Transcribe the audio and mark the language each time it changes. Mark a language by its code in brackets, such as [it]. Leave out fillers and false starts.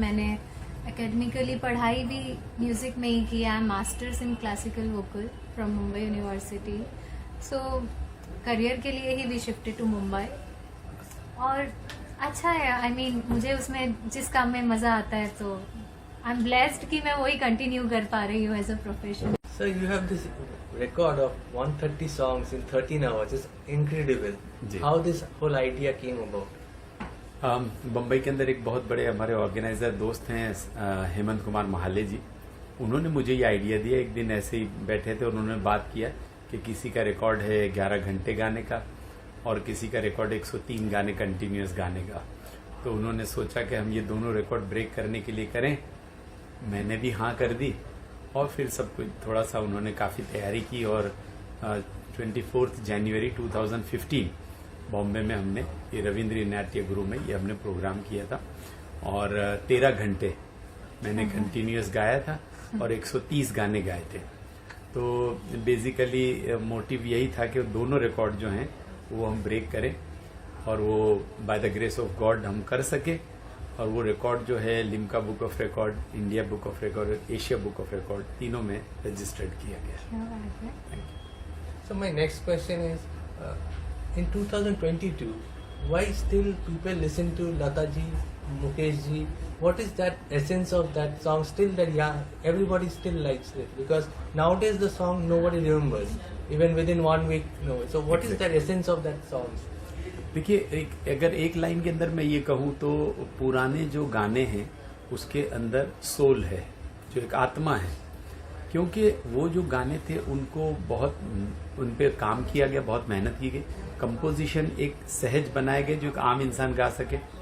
[hi] मैंने एकेडमिकली पढ़ाई भी म्यूजिक में ही की। [en] I am masters in classical vocal from Mumbai university. So [hi] career के लिए ही [en] we shifted to Mumbai, [hi] और अच्छा है। [en] I mean [hi] मुझे उसमें जिस काम में मजा आता है तो [en] I am blessed [hi] कि मैं वही कंटिन्यू कर पा रही हूँ [en] As a profession. Sir, you have this record of 130 songs in 13 hours. It's incredible. [hi] Ji. [en] How this whole idea came about? [hi] Bombay के अंदर एक बहुत बड़े हमारे ऑर्गेनाइजर दोस्त हैं हेमंत कुमार महाले जी। उन्होंने मुझे ये आइडिया दिया। एक दिन ऐसे ही बैठे थे और उन्होंने बात किया कि किसी का रिकॉर्ड है 11 घंटे गाने का और किसी का रिकॉर्ड 103 गाने कंटिन्यूअस गाने का। तो उन्होंने सोचा कि हम ये दोनों रिकॉर्ड ब्रेक करने के लिए करें। मैंने भी हाँ कर दी और फिर सब कुछ थोड़ा सा उन्होंने काफ़ी तैयारी की, और 24 जनवरी 2015 बॉम्बे में हमने ये रविंद्र नाट्य गुरु में ये हमने प्रोग्राम किया था, और 13 घंटे मैंने कंटिन्यूअस गाया था और 130 गाने गाए थे। तो बेसिकली मोटिव यही था कि दोनों रिकॉर्ड जो हैं वो हम ब्रेक करें और वो [en] by the grace of God [hi] हम कर सके। और वो रिकॉर्ड जो है Limca book of record, India book of record, Asia book of record, तीनों में रजिस्टर्ड किया गया। [en] Thank you. So my next question is, in 2022, why still people listen to Lata ji, Mukesh ji? What is that essence of that song still that everybody still likes it? Because nowadays the song nobody remembers, even within 1 week. No. So what is that essence of that song? [hi] देखिए, अगर एक line के अंदर मैं ये कहूँ तो पुराने जो गाने हैं उसके अंदर सोल है, जो एक आत्मा है। क्योंकि वो जो गाने थे उनको बहुत उन पे काम किया गया, बहुत मेहनत की गई। कंपोजिशन एक सहज बनाए गए जो एक आम इंसान गा सके।